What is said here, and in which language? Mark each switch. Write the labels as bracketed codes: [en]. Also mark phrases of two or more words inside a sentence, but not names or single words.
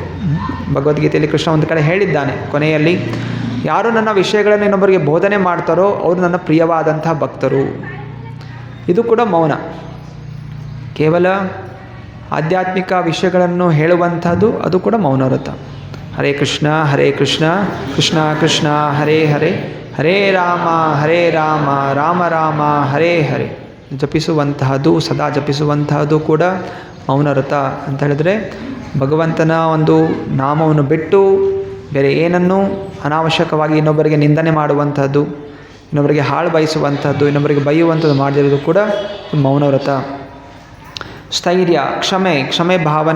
[kn] ಭಗವದ್ಗೀತೆಯಲ್ಲಿ ಕೃಷ್ಣ ಒಂದು ಕಡೆ ಹೇಳಿದ್ದಾನೆ, ಕೊನೆಯಲ್ಲಿ ಯಾರು ನನ್ನ ವಿಷಯಗಳನ್ನು ಇನ್ನೊಬ್ಬರಿಗೆ ಬೋಧನೆ ಮಾಡ್ತಾರೋ ಅವರು ನನ್ನ ಪ್ರಿಯವಾದಂತಹ ಭಕ್ತರು. ಇದು ಕೂಡ ಮೌನ. ಕೇವಲ ಆಧ್ಯಾತ್ಮಿಕ ವಿಷಯಗಳನ್ನು ಹೇಳುವಂಥದ್ದು ಅದು ಕೂಡ ಮೌನ ವ್ರತ. [sa] ಹರೇ ಕೃಷ್ಣ ಕೃಷ್ಣ ಕೃಷ್ಣ ಹರೇ ಹರೇ, ಹರೇ ರಾಮ ರಾಮ ರಾಮ ಹರೇ ಹರೇ [kn] ಜಪಿಸುವಂತಹದ್ದು, ಸದಾ ಜಪಿಸುವಂತಹದ್ದು ಕೂಡ ಮೌನ ವ್ರತ ಅಂತ ಹೇಳಿದ್ರೆ ಭಗವಂತನ ಒಂದು ನಾಮವನ್ನು ಬಿಟ್ಟು ಬೇರೆ ಏನನ್ನು ಅನಾವಶ್ಯಕವಾಗಿ ಇನ್ನೊಬ್ಬರಿಗೆ ನಿಂದನೆ ಮಾಡುವಂಥದ್ದು, ಇನ್ನೊಬ್ಬರಿಗೆ ಹಾಳು ಬಯಸುವಂಥದ್ದು, ಇನ್ನೊಬ್ಬರಿಗೆ ಬೈಯುವಂಥದ್ದು ಮಾಡದಿರೋದು ಕೂಡ ಮೌನ ವ್ರತ. ಸ್ಥೈರ್ಯ, ಕ್ಷಮೆ ಭಾವನೆ.